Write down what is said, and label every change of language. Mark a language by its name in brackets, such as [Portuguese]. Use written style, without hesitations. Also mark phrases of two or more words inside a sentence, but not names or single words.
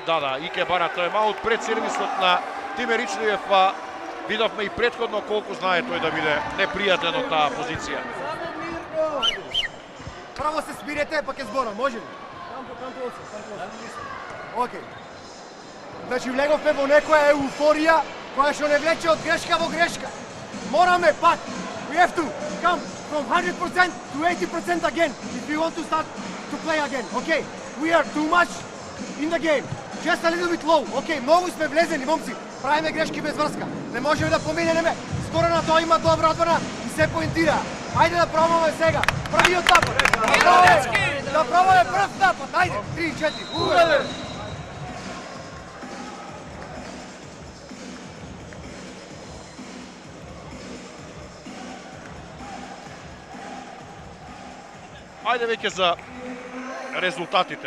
[Macedonian] Да, Ике бара тайм-аут пред сервисот на Тиме Ричлиев, па видовме и претходно колку знае тој да биде непријатен од таа позиција. Право се смирете, па ќе зборам, може ли? Океј. Значи влеговме во некоја еуфорија која што не влече од грешка во грешка. Мораме пак. [English] We have to come from 100% to 80% again if we want to start to play again. Okay? We are too much in the game. Just a little bit low. [Macedonian] Okay, многу сме влезени, момци. Правиме грешки без врска. Не можеме да поминеме. Скоро на тоа има добра одбрана и се поентира. Ајде да пробаме сега. Првиот напад. Да пробаме прв напад. Ајде. 3-4. Увеле. Ајде веќе за резултатите.